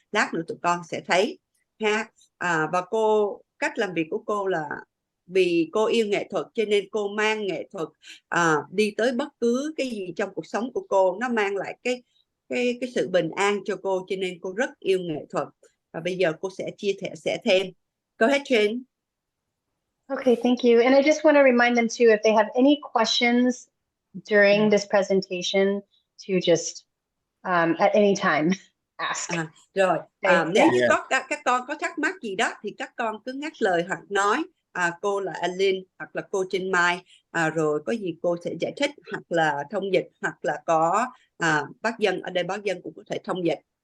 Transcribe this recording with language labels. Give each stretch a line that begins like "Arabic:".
Vietnamese: Lát nữa tụi con sẽ thấy ha. Và cách làm việc của cô là vì cô yêu nghệ thuật cho nên cô mang nghệ thuật đi tới bất cứ cái gì trong cuộc sống của cô, nó mang lại cái sự bình an cho cô, cho nên cô rất yêu nghệ thuật. Và bây giờ cô sẽ chia sẻ thêm.
English: Go ahead, Trinh. Okay, thank you. And I just want to remind them too, if they have any questions during this presentation, to just at any time ask. Rồi, Okay,
Vietnamese: nếu yeah. như có các con có thắc mắc gì đó thì các con cứ ngắt lời hoặc nói cô là Alin hoặc là cô Trinh Mai, rồi có gì cô sẽ giải thích hoặc là thông dịch, hoặc là có bác Dân ở đây, bác Dân cũng có thể thông dịch.